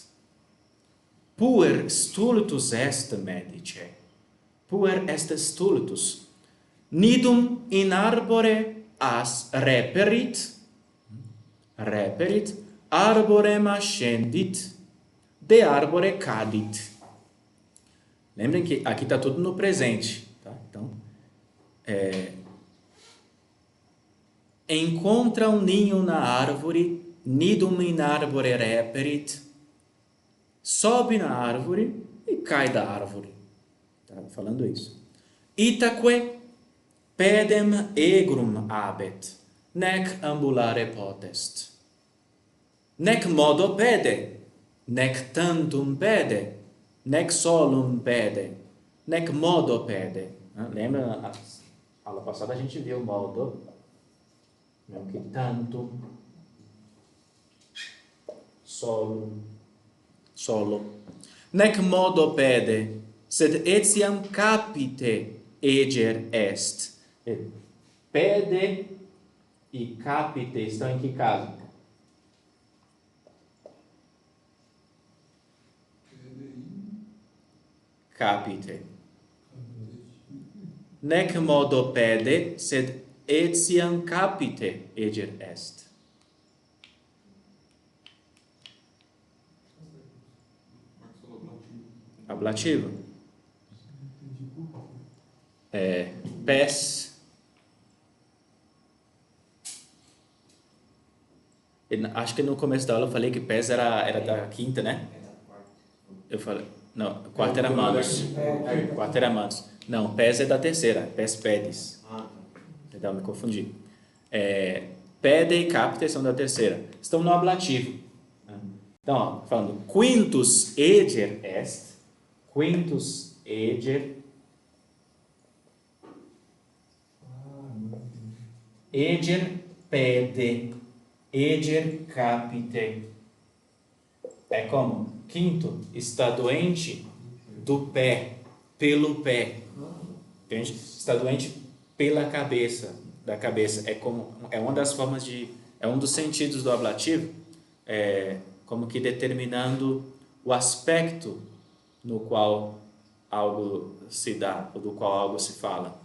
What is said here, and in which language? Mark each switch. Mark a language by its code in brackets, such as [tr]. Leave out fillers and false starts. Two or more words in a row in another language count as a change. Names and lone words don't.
[la] Puer stultus est, medice. Puer est stultus. Nidum in arbore as reperit, arborem ascendit, de arbore cadit. [pt] Lembrem que aqui está tudo no presente. Tá? Então, encontra um ninho na árvore, [la] nidum in arbore reperit, [pt] sobe na árvore e cai da árvore. Tá falando isso. [la] Itaque pedem egrum habet, nec ambulare potest. Nec modo pede, nec tantum pede, nec solum pede, nec modo pede. [pt] Lembra, na aula passada a gente viu o modo, não que [la] tantum, solum, [pt] solo. [la] Nec modo pede, sed etiam capite eger est. [pt] Pede e capite estão em que caso? Capite. [la] Nec modo pede, sed etiam capite eger est. [pt] Ablativo. Pes. Acho que no começo da aula eu falei que pes era da quinta, né? Eu falei, não, quarta era manos. Quarta era manos. Não, pes é da terceira, [la] pes pedis. [pt] Então, me confundi. Pede e capite são da terceira. Estão no ablativo. Então, ó, falando [la] quintus eger est, quintus eger pede, eger capite. [pt] É como? Quinto, está doente do pé, pelo pé. Entende? Está doente pela cabeça, da cabeça. É uma das formas é um dos sentidos do ablativo, como que determinando o aspecto no qual algo se dá, ou do qual algo se fala.